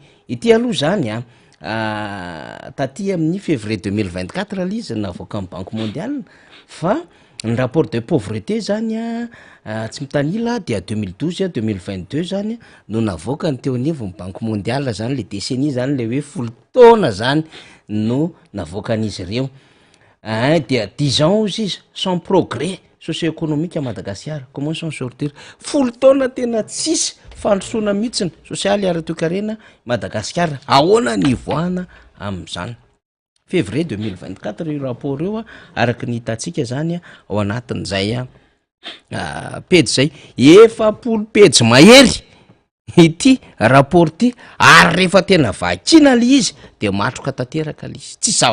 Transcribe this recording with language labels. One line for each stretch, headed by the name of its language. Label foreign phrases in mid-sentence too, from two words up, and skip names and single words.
Malagasy: Ity aloha zany taty amin'ny février 2024 l izy navoaka amin'ny Banque mondiale fa ny
French: rapport de pauvreté
Malagasy: zany tsy mitanila dia 2012 2022 zany no navoaka ny teo anivon'ny Banque mondiale zany le décennie zany le hoe folo taona zany no navoaka an'izy ireo.
French: Dia 10 ans izy sans progrès socio-économique à Madagascar. Comment s'en sortir?
Malagasy: Folo taona tena tsisy fandrosoana mihitsiny sosialy ara-toekarena Madagascar. Ahoana ny ivoahana amin'izany? Février 2024 io rapport io araka ny hitantsika zany ao anatin'izay pejy zay 7 pejy mahery ity rapport ty ary rehefa tena vakina le izy de matroka tanteraka le izy.